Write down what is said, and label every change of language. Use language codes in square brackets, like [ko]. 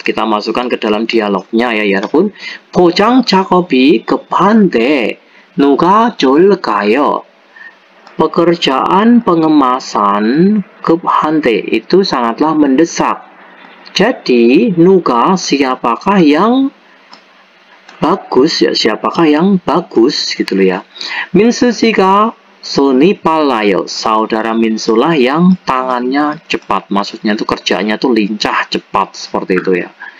[id] Kita masukkan ke dalam dialognya ya, 여러분. [ko] 포장 작업이 급한데 누가 좋을까요? [id] Pekerjaan pengemasan 급한데 itu sangatlah mendesak. Jadi nuga, siapakah yang bagus ya, siapakah yang bagus gitu loh ya. [ko] Minsu 씨가 손이 빨라요. [id] Saudara Minsulah yang tangannya cepat. Maksudnya itu kerjanya tuh lincah, cepat, seperti itu ya.